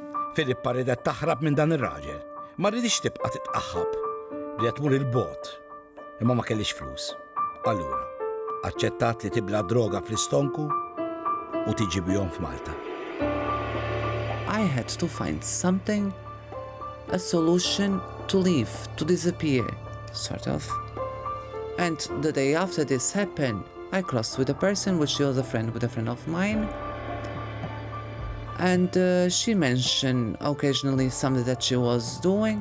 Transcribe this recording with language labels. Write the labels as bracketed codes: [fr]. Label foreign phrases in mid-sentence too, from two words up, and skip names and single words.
[mt] Filippa ridet taħrab minn dan ir-raġel. Ma rridix tibqa' titqaħħab li qed tmur il-bot. Imma ma kellix flus. Allura, aċċettat li tibla droga fl-istonku u tiġi bihom f'Malta. [en] I had to find something, a solution to leave, to disappear, sort of. And the day after this happened, I crossed with a person, which she was a friend with a friend of mine. And she mentioned occasionally something that she was doing.